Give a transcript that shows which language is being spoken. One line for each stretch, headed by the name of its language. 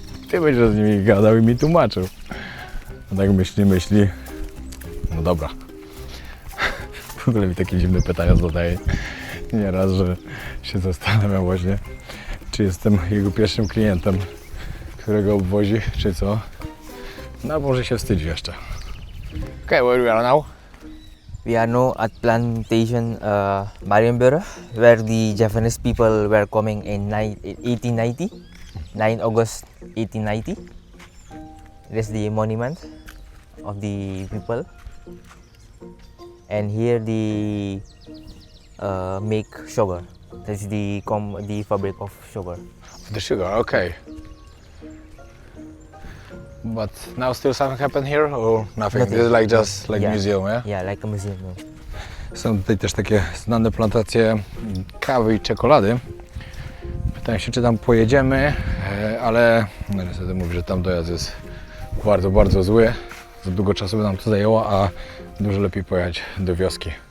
Polish: Ty będziesz z nimi gadał i mi tłumaczył. A tak myśli. No dobra. W ogóle mi takie dziwne pytania zadaje nieraz, że się zastanawiam właśnie, czy jestem jego pierwszym klientem, którego obwozi, czy co. No może się wstydzi jeszcze.
English: Okay, where we are now? We are now at plantation Marienburg, where the Japanese people were coming in 1890, 9 August 1890. It is the monument of the people. And here they make sugar. That's the fabric of sugar. The sugar, okay. But now still something happened here or nothing? Nothing. It's like just like Yeah. museum, yeah? Yeah, like a museum.
Polish: Są tutaj też takie znane plantacje kawy i czekolady. Pytałem się, czy tam pojedziemy, ale no niestety mówi, że tam dojazd jest bardzo, bardzo zły. Za długo czasu by nam to zajęło, a dużo lepiej pojechać do wioski.